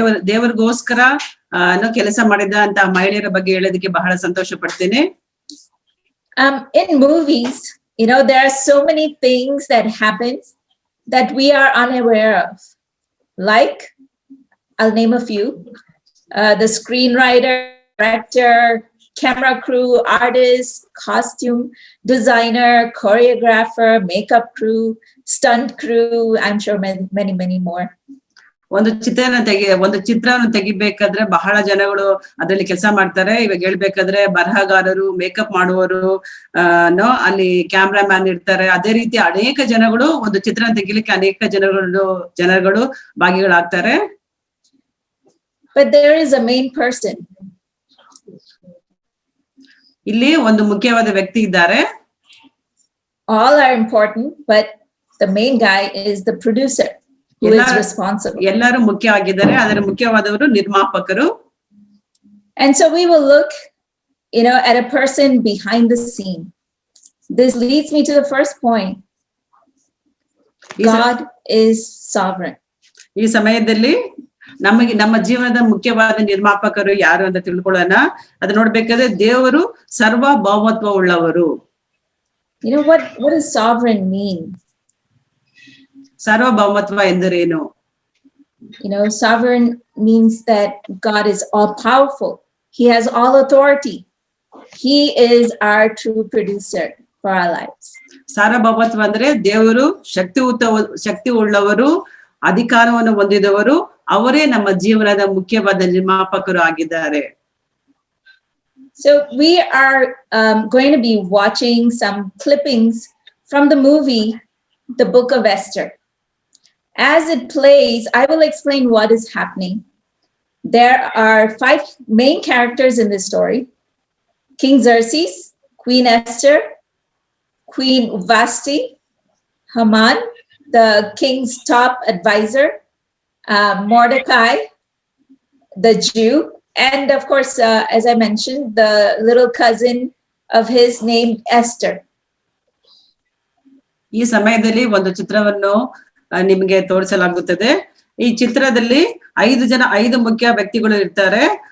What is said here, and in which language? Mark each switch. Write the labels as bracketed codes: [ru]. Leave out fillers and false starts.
[kn] ದೇವರಿಗೋಸ್ಕರ ಕೆಲಸ ಮಾಡಿದ ಅಂತ ಮಹಿಳೆಯರ ಬಗ್ಗೆ ಹೇಳೋದಕ್ಕೆ ಬಹಳ ಸಂತೋಷ ಪಡ್ತೀನಿ. [en] In movies, there are so many things that happen that we are unaware of. Like, I'll name a few. The screenwriter, director, camera crew, artist, costume designer, choreographer, makeup crew, stunt crew, I'm sure many more. [kn] ಒಂದು ಚಿತ್ರವನ್ನು ತೆಗಿಬೇಕಾದ್ರೆ ಬಹಳ ಜನಗಳು ಅದರಲ್ಲಿ ಕೆಲಸ ಮಾಡ್ತಾರೆ. ಇವಾಗ ಹೇಳ್ಬೇಕಾದ್ರೆ ಬರಹಗಾರರು, ಮೇಕಪ್ ಮಾಡುವವರು, ಅಲ್ಲಿ ಕ್ಯಾಮ್ರಾಮ್ಯಾನ್ ಇರ್ತಾರೆ. ಅದೇ ರೀತಿ ಅನೇಕ ಜನಗಳು ಒಂದು ಚಿತ್ರ ತೆಗಿಲಿಕ್ಕೆ ಅನೇಕ ಜನಗಳು ಭಾಗಿಗಳಾಗ್ತಾರೆ. [en] But there is a main person. [kn] ಇಲ್ಲಿ ಒಂದು ಮುಖ್ಯವಾದ ವ್ಯಕ್ತಿ ಇದ್ದಾರೆ. [en] All are important, but the main guy is the producer who is responsible. [kn] ಎಲ್ಲರೂ ಮುಖ್ಯ ಆಗಿದ್ದಾರೆ, ಅದರ ಮುಖ್ಯವಾದವರು ನಿರ್ಮಾಪಕರು. [en] And so we will look, at a person behind the scene. This leads me to the first point. God is sovereign. [kn] ಈ ಸಮಯದಲ್ಲಿ ನಮ್ಮ ಜೀವನದ ಮುಖ್ಯವಾದ ನಿರ್ಮಾಪಕರು ಯಾರು ಅಂತ ತಿಳ್ಕೊಳ್ಳೋಣ. ಅದು ನೋಡ್ಬೇಕಾದ್ರೆ ದೇವರು ಸರ್ವಭೌಮತ್ವ ಉಳ್ಳವರು. [en] What does sovereign mean? [kn] ಸರ್ವಭೌಮತ್ವ ಎಂದರೇನು? [en] Sovereign means that God is all powerful. He has all authority. He is our true producer for our lives. [kn] ಸಾರ್ವಭೌಮತ್ವ ಅಂದ್ರೆ ದೇವರು ಶಕ್ತಿ ಉಳ್ಳವರು, ಅಧಿಕಾರವನ್ನು ಹೊಂದಿದವರು, ಅವರೇ ನಮ್ಮ ಜೀವನದ ಮುಖ್ಯವಾದ ನಿರ್ಮಾಪಕರು ಆಗಿದ್ದಾರೆ. [en] So we are going to be watching some clippings from the movie, The Book of Esther. As it plays, I will explain what is happening. There are 5 main characters in this story: King Xerxes, Queen Esther, Queen Vashti, Haman, the king's top advisor, Mordecai, the Jew, and of course, as I mentioned, the little cousin of his named Esther. [kn] ಈ ಸಮಯದಲ್ಲಿ ಒಂದು ಚಿತ್ರವನ್ನು ನಿಮಗೆ ತೋರಿಸಲಾಗುತ್ತದೆ. ಈ ಚಿತ್ರದಲ್ಲಿ 5 ಮುಖ್ಯ ವ್ಯಕ್ತಿಗಳು ಇರ್ತಾರೆ.